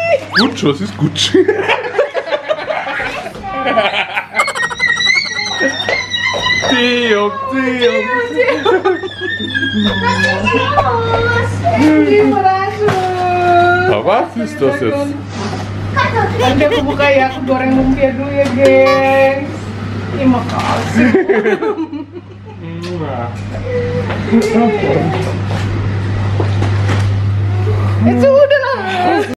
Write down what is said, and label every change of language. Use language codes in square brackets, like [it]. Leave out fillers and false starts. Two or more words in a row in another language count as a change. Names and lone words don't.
[de] Gutsch, was ist Gutsch? Theo. Was ist das jetzt? [id] Nanti aku buka ya, aku goreng lumpia dulu ya, gengs. Terima kasih. Itu udah lah.